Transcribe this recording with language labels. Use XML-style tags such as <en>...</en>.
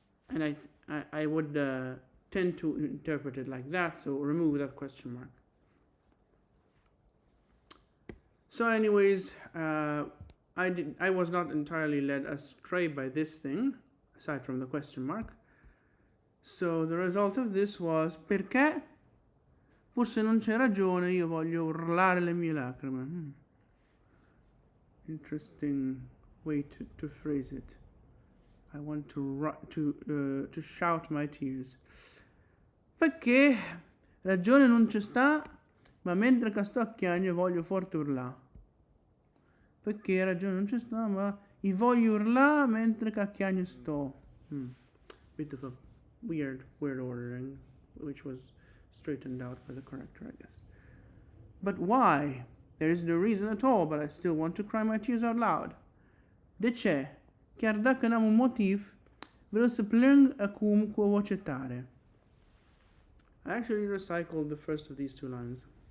<en>And I would tend to interpret it like that, so remove that question mark. So anyways, I was not entirely led astray by this thing, aside from the question mark. So the result of this was perché?</en> <it>Forse non c'è ragione, io voglio urlare le mie lacrime.</it> <en>Interesting way to phrase it. I want to shout my tears.</en> <nap>Perché ragione non c'è sta, ma mentre che sto a chiagno voglio forte urlare. Perché ragione non c'è sta, ma io voglio urlare mentre che a chiagno sto.</nap> <en>Bit of a weird ordering, which was straightened out by the corrector, I guess. But why? There is no reason at all, but I still want to cry my tears out loud.</en> <ro>De ce? Chiar dacă n-am un motiv, vreau să plâng acum cu o voce tare.</ro> <en>I actually recycled the first of these two lines.</en>